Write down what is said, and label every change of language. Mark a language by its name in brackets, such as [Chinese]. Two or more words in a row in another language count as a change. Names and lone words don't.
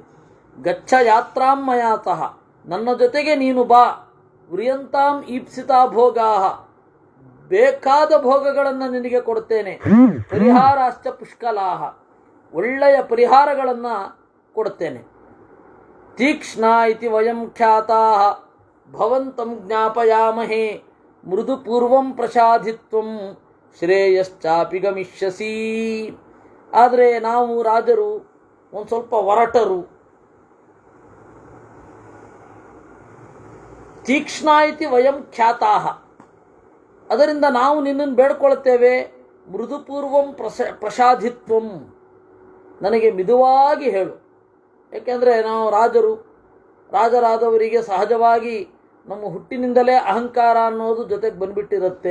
[Sanskrit] ಗಚ್ಚ ಯಾತ್ರಾಂ ಮಯಾತಃ, [Kannada] ನನ್ನ ಜೊತೆಗೆ ನೀನು ಬಾ. [Sanskrit] ವ್ರಿಯಂತಾಂ ಈಪ್ಸಿತಾ ಭೋಗಾಹ, [Kannada] ಬೇಕಾದ ಭೋಗಗಳನ್ನು ನಿನಗೆ ಕೊಡ್ತೇನೆ. [Sanskrit] ಪರಿಹಾರಾಶ್ಚ ಪುಷ್ಕಲಾಹ, [Kannada] ಒಳ್ಳೆಯ ಪರಿಹಾರಗಳನ್ನು ಕೊಡ್ತೇನೆ. [Sanskrit] ತೀಕ್ಷ್ಣ ಇತಿ ವಯಂ ಖ್ಯಾತಾಃ ಭವಂತಂ ಜ್ಞಾಪಯಾಮಹೇ ಮೃದು ಪೂರ್ವಂ ಪ್ರಸಾದಿತ್ವಂ ಶ್ರೇಯಶ್ಚಾಪಿ ಗಮಿಷ್ಯಸಿ. [Kannada] ಆದರೆ ನಾವು ರಾಜರು ಒಂದು ಸ್ವಲ್ಪ ಒರಟರು. [Sanskrit] ತೀಕ್ಷ್ಣ ಇತಿ ವಯಂ ಖ್ಯಾತಾಃ, [Kannada] ಅದರಿಂದ ನಾವು ನಿನ್ನನ್ನು ಬೇಡ್ಕೊಳ್ತೇವೆ. [Sanskrit] ಮೃದುಪೂರ್ವಂ ಪ್ರಸಾದಿತ್ವಂ, [Kannada] ನನಗೆ ಮಿದುವಾಗಿ ಹೇಳು. ಏಕೆಂದರೆ ನಾವು ರಾಜರು, ರಾಜರಾದವರಿಗೆ ಸಹಜವಾಗಿ ನಮ್ಮ ಹುಟ್ಟಿನಿಂದಲೇ ಅಹಂಕಾರ ಅನ್ನೋದು ಜೊತೆಗೆ ಬಂದ್ಬಿಟ್ಟಿರುತ್ತೆ.